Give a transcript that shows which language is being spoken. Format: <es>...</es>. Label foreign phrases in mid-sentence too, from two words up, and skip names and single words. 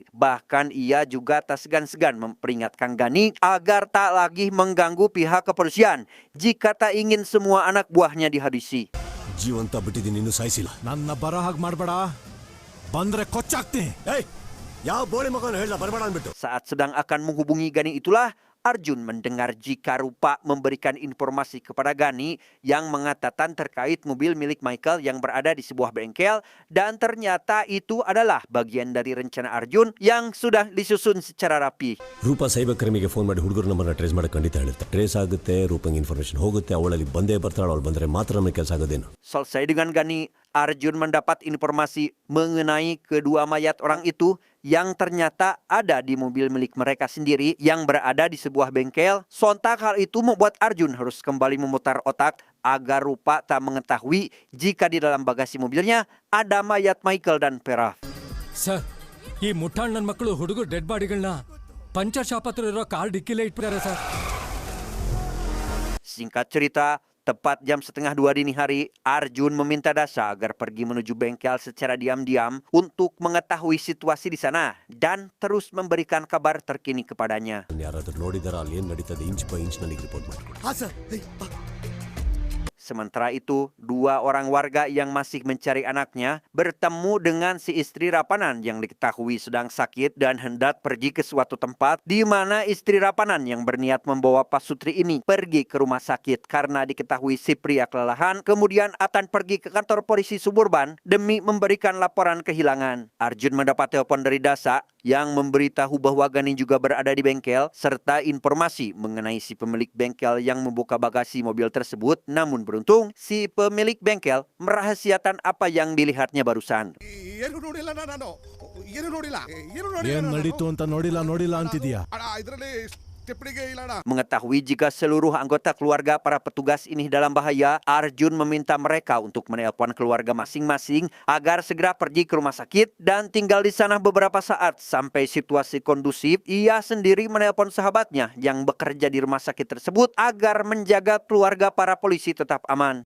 <id>Bahkan ia juga tak segan-segan memperingatkan Gani agar tak lagi mengganggu pihak kepolisian jika tak ingin semua anak buahnya dihabisi.</id> <kn>ಜೀವಂತ ಬಿಟ್ಟಿದ್ದೀನಿ ಇನ್ನೂ ಸಾಯಿಸಿಲ್ಲ. ನನ್ನ ಬರೋ ಹಾಗೆ ಮಾಡಬೇಡ. ಬಂದ್ರೆ ಕೊಚ್ಚಾಕ್ತೀನಿ. ಏಯ್ ಯಾವ ಬೋಳಿ ಮಗನ ಹೇಳ್ದ ಬರಬೇಡ ಅಂದ್ಬಿಟ್ಟು.</kn> <id>Saat sedang akan menghubungi Gani itulah Arjun mendengar jika Rupa memberikan informasi kepada Gani yang mengatakan terkait mobil milik Michael yang berada di sebuah bengkel dan ternyata itu adalah bagian dari rencana Arjun yang sudah disusun secara rapi.</id> <kn>ರೂಪ</kn> <en>cyber crime</en> <kn>ಫೋನ್ ಮಾಡಿ ಹುಡುಗರ ನಂಬರ್ನ ಟ್ರೇಸ್ ಮಾಡಕ್ಕೆ ಖಂಡಿತ ಹೇಳುತ್ತೆ. ಟ್ರೇಸ್ ಆಗುತ್ತೆ, ರೂಪಂಗೆ ಇನ್ಫಾರ್ಮೇಶನ್ ಹೋಗುತ್ತೆ, ಅವಳಲ್ಲಿ ಬಂದೇ ಬರ್ತಾಳೆ, ಅವಳು ಬಂದರೆ ಮಾತ್ರ ನಮಗೆ ಕೆಲಸ ಆಗೋದೇನು.</kn> <id>Selesai dengan Gani, Arjun mendapat informasi mengenai kedua mayat orang itu yang ternyata ada di mobil milik mereka sendiri yang berada di sebuah bengkel. Sontak hal itu membuat Arjun harus kembali memutar otak agar Rupa tak mengetahui jika di dalam bagasi mobilnya ada mayat Michael dan Pera.</id> <kn>ಸರ್, ಈ ಮುಟ್ಟಾಳ್ ನನ್ನ ಮಕ್ಕಳು ಹುಡುಗರು</kn> <en>dead bodies puncture shop</en> <kn>ಹತ್ರ ಇರೋ ಕಾರ್ ಡಿಕ್ಕಿಲೇ ಇಟ್ಬಿಟ್ಟಾರೆ ಸರ್.</kn> <id>Singkat cerita, tepat jam 1:30 dini hari, Arjun meminta Dasa agar pergi menuju bengkel secara diam-diam untuk mengetahui situasi di sana dan terus memberikan kabar terkini kepadanya.</id> <kn>ಯಾರಾದ್ರೂ ನೋಡಿದಾರ ಅಲ್ಲಿ ಏನು ನಡೀತದೆ</kn> <en>inch by inch</en> <kn>ನನಗೆ ರಿಪೋರ್ಟ್ ಮಾಡಿ. ಹಾ ಸರ್.</kn> <id>Sementara itu, 2 orang warga yang masih mencari anaknya bertemu dengan si istri Rapanan yang diketahui sedang sakit dan hendak pergi ke suatu tempat di mana istri Rapanan yang berniat membawa Pak Sutri ini pergi ke rumah sakit karena diketahui si pria kelelahan, kemudian akan pergi ke kantor polisi suburban demi memberikan laporan kehilangan. Arjun mendapat telepon dari Dasa yang memberitahu bahwa Gani juga berada di bengkel serta informasi mengenai si pemilik bengkel yang membuka bagasi mobil tersebut. Namun beruntung, si pemilik bengkel merahasiakan apa yang dilihatnya barusan.</id> <kn>ಏನ್ ನಡೀತು ಅಂತ ನೋಡಿಲ್ಲ ಅಂತಿದ್ಯಾ?</kn> <id>Mengetahui jika seluruh anggota keluarga para petugas ini dalam bahaya, Arjun meminta mereka untuk menelpon keluarga masing-masing agar segera pergi ke rumah sakit dan tinggal di sana beberapa saat sampai situasi kondusif. Ia sendiri menelpon sahabatnya yang bekerja di rumah sakit tersebut agar menjaga keluarga para polisi tetap aman.</id>